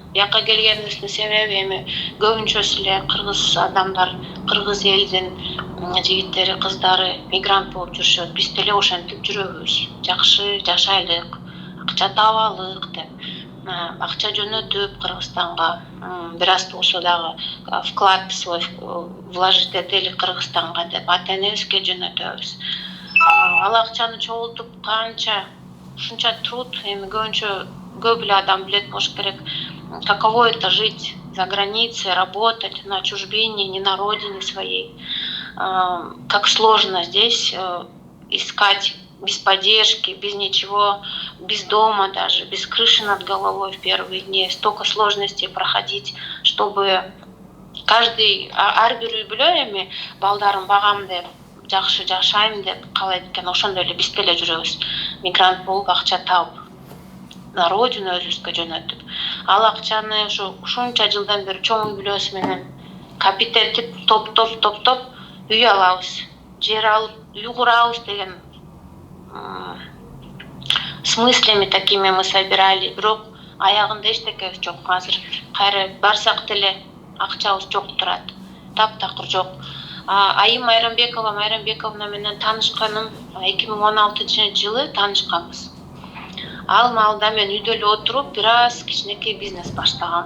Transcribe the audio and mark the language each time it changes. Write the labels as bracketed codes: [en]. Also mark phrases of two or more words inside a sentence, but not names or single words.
[ky] Бияка келгенибиздин себеби эми көбүнчөсү эле кыргыз адамдар, кыргыз элдин жигиттери, кыздары мигрант болуп жүрүшөт. Биз деле ошентип жүрөбүз. Жакшы жашайлык, акча табалык деп. Акча жөнөтүп Кыргызстанга, бир аз болсо дагы [ru] вклад свой вложить [ky] этели Кыргызстанга деп ата-энебизге жөнөтөбүз. Ал акчаны чогултуп канча ушунча труд, эми көп эле адам билет болуш керек, [ru] каково это жить за границей, работать на чужбине, не на родине своей. Как сложно здесь искать без поддержки, без ничего, без дома даже, без крыши над головой в первые дни. Столько сложностей проходить, чтобы каждый [ky] ар бир үй билө эми балдарым багам деп, жакшы жашайм деп каалайт экен. Ошондой эле биз деле жүрөбүз. Мигрант болуп акча тауып, [ru] на родину [ky] өзүбүзгө жөнөтүп. Ал акчаны ушунча жылдан бери чоң үй бүлөсү менен капитетип топ үй алабыз. Жер алып үй курабыз деген [ru] с мыслями такими мы собирали, [ky] бирок аягында эчтекебиз жок. Азыр кайра барсак деле акчабыз жок турат. Таптакыр жок. Айым Майрамбековна менен таанышканым 2016 жылы таанышканбыз. Ал маалда мен үйдө эле отуруп, бир аз кичинекей бизнес баштагам.